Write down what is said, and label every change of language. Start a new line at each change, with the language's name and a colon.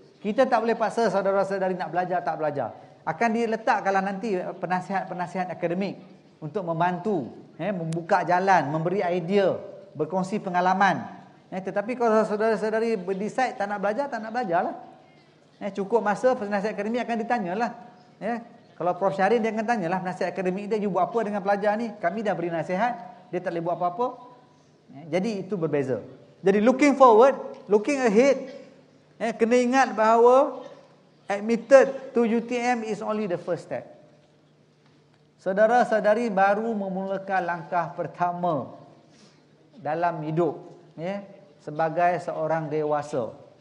Malay: Kita tak boleh paksa saudara-saudari nak belajar tak belajar. Akan diletakkanlah nanti penasihat-penasihat akademik untuk membantu, membuka jalan, memberi idea, berkongsi pengalaman. Tetapi kalau saudara-saudari berdecide tak nak belajar, tak nak belajar lah. Cukup masa penasihat akademik akan ditanyalah. Kalau Prof Syahrin dia akan tanyalah penasihat akademik dia, you buat apa dengan pelajar ni? Kami dah beri nasihat, dia tak boleh buat apa-apa. Jadi itu berbeza. Jadi
English: looking forward, looking ahead,
Malay: kena ingat bahawa
English: admitted to UTM is only the first step.
Malay: Saudara-saudari baru memulakan langkah pertama dalam hidup, sebagai seorang dewasa.